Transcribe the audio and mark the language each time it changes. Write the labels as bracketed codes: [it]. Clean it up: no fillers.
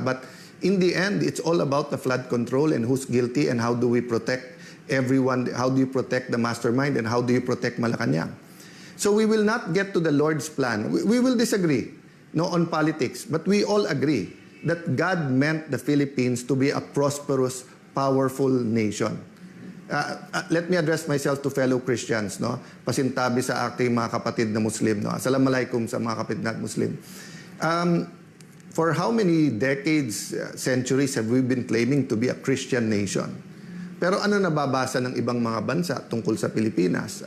[en] But in the end, it's all about the flood control and who's guilty and how do we protect everyone, how do you protect the mastermind and how do you protect Malacanang. So we will not get to the Lord's plan. We will disagree on politics, but we all agree that God meant the Philippines to be a prosperous, powerful nation. Let me address myself to fellow Christians, no? [tl] Pasintabi sa aking mga kapatid na Muslim, no? Assalamualaikum sa mga kapatid na Muslim. [en] For how many decades, centuries have we been claiming to be a Christian nation? [tl] Pero ano nababasa ng ibang mga bansa tungkol sa Pilipinas?